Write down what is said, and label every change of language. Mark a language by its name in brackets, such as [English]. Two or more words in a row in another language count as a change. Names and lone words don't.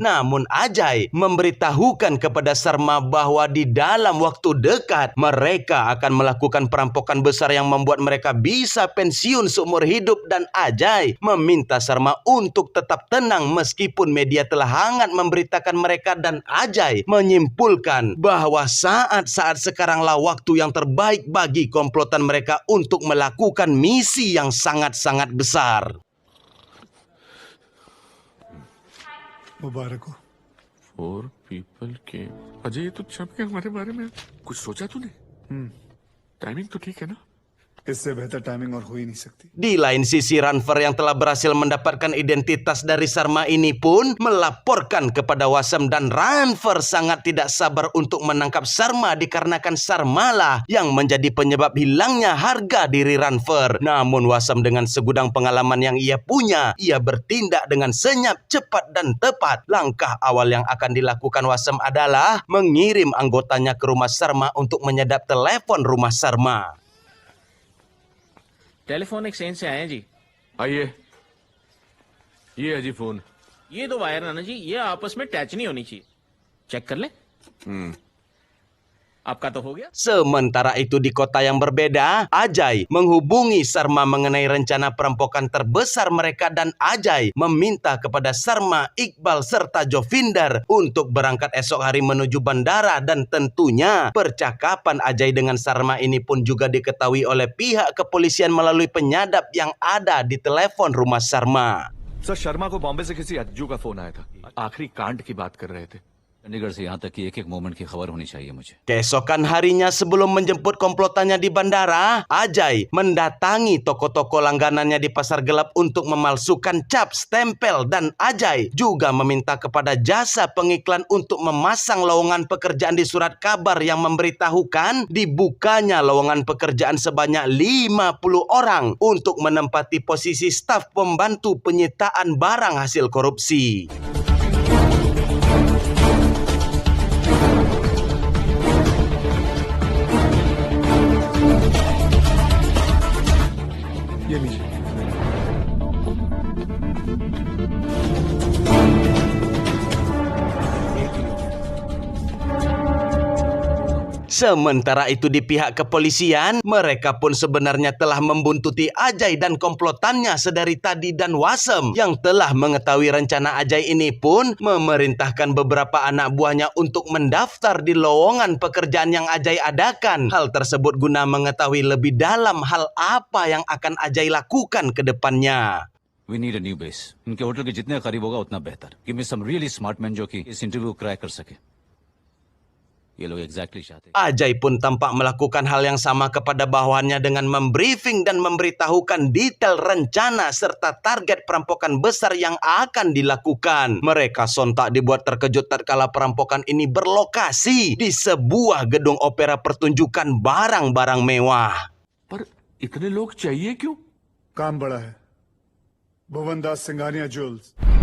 [Indonesian] Namun Ajay memberitahukan kepada Sarma bahwa di dalam waktu dekat mereka akan melakukan perampokan besar yang membuat mereka bisa pensiun seumur hidup, dan Ajay meminta Sarma untuk tetap tenang meskipun media telah hangat memberitakan mereka, dan Ajay menyimpulkan bahwa saat-saat sekaranglah waktu yang terbaik bagi komplotan mereka untuk melakukan misi yang sangat-sangat besar. [Hindi] मुबारक हो। [English] 4 people came. [Hindi] अजय ये तो छप के हमारे बारे में कुछ सोचा तूने? टाइमिंग तो ठीक है ना? इससे बेहतर टाइमिंग और हो ही नहीं सकती। [Indonesian] Di lain sisi, Ranfer yang telah berhasil mendapatkan identitas dari Sarma ini pun melaporkan kepada Wasem, dan Ranfer sangat tidak sabar untuk menangkap Sarma dikarenakan Sarmalah yang menjadi penyebab hilangnya harga diri Ranfer. Namun Wasem dengan segudang pengalaman yang ia punya, ia bertindak dengan senyap, cepat, dan tepat. Langkah awal yang akan dilakukan Wasem adalah mengirim anggotanya ke rumah Sarma untuk menyadap telepon rumah Sarma. [English] telephone exchange [Hindi] से आए हैं जी। आइए, ये है जी फोन। ये दो वायर है ना जी, ये आपस में टच नहीं होनी चाहिए। चेक कर लें। आपका तो हो गया। [Indonesian] Sementara itu di kota yang berbeda, Ajay menghubungi Sarma mengenai rencana perampokan terbesar mereka, dan Ajay meminta kepada Sarma, Iqbal, serta Jovinder untuk berangkat esok hari menuju bandara, dan tentunya percakapan Ajay dengan Sarma ini pun juga diketahui oleh pihak kepolisian melalui penyadap yang ada di telepon rumah Sarma. [Hindi] सर शर्मा को बॉम्बे से किसी अज्जू का फोन आया था, आखिरी कांड की बात कर रहे थे। चंडीगढ़ से यहाँ तक कि एक-एक मोमेंट की खबर होनी चाहिए मुझे। [Indonesian] Keesokan harinya sebelum menjemput komplotannya di bandara, Ajay mendatangi toko-toko langganannya di pasar gelap untuk memalsukan cap stempel, dan Ajay juga meminta kepada jasa pengiklan untuk memasang lowongan pekerjaan di surat kabar yang memberitahukan dibukanya lowongan pekerjaan sebanyak 50 orang untuk menempati posisi staf pembantu penyitaan barang hasil korupsi. [Hindi] ये लीजिए। [Indonesian] Sementara itu di pihak kepolisian, mereka pun sebenarnya telah membuntuti Ajay dan komplotannya sedari tadi, dan Wasem yang telah mengetahui rencana Ajay ini pun memerintahkan beberapa anak buahnya untuk mendaftar di lowongan pekerjaan yang Ajay adakan. Hal tersebut guna mengetahui lebih dalam hal apa yang akan Ajay lakukan ke depannya. [English] We need a new base. [Hindi] इनके होटल के जितने करीब होगा उतना बेहतर. [English] Give me some really smart men [Hindi] जो कि इस इंटरव्यू क्रैक कर सके. ये लोग exactly चाहते. [Indonesian] Ajay pun tampak melakukan hal yang sama kepada bawahannya dengan membriefing dan memberitahukan detail rencana serta target perampokan besar yang akan dilakukan. Mereka sontak dibuat terkejut tatkala perampokan ini berlokasi di sebuah gedung opera pertunjukan barang-barang mewah. [Hindi] पर इतने लोग चाहिए क्यों? काम बड़ा है। भुवन दास सिंघानिया ज्वेल्स।